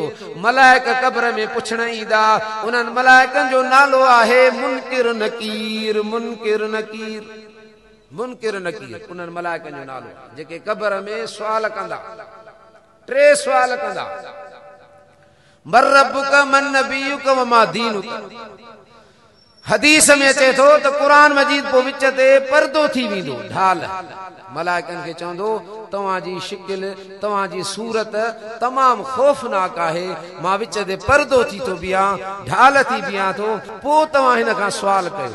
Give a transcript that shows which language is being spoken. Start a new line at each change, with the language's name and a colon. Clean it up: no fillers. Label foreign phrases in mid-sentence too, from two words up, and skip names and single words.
Sindhi: मलाइक क़ब्र में पुछण ईंदा, उन्हनि मलाइकनि जो नालो आहे मुनकिर नकीर। मुनकिर नकीर, मुनकिर नकीर, उन्हनि मलाइकनि जो नालो, जेके क़ब्र में सुवाल कंदा, 3 सुवाल कंदा,
Arabic: من ربك من نبيك وما دينك.
Sindhi: हदीस में अचे थो त क़ुरान मजीद पोइ विच ते पर्दो थी वेंदो, ढाल। मलाइकनि खे चवंदो, तव्हांजी शिकिल, तव्हांजी सूरत तमामु ख़ौफ़नाक आहे, मां विच ते पर्दो थी थो बीहां, ढाल थी बीहां थो, पोइ तव्हां हिन खां सुवाल कयो।